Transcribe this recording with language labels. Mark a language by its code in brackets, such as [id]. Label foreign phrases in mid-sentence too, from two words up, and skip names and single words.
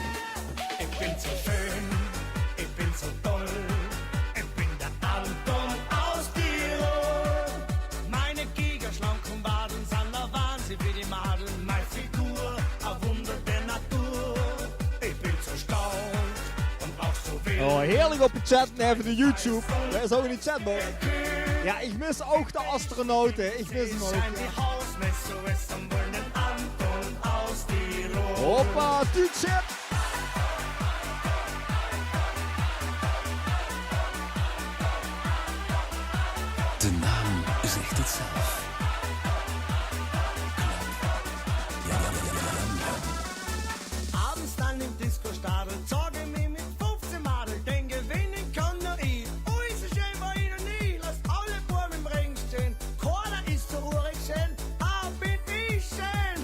[de] Ich bin so schön, ich bin so toll. Ich bin der Anton aus Tirol. Meine gigaschlanken Waden sind der Wahnsinn wie die Madeln. Meine Figur, ein Wunder der Natur. Ich bin so stark und auch so wild. [nl] Oh, heerlijk op het chatten even de YouTube. Daar is ook in de chatbox. Ja, ik mis ook de astronauten. Ik mis hem ook. Hoppa, tuutje! De naam zegt het zelf. [de] Abends dann im Disco-Stadel, zeige mir mit 15 Madel, den gewinnen kann nur ich. Oh, ist so schön war ich noch nie, lass alle Buben im Ring stehen. Keiner ist so urig schön, bin ich schön.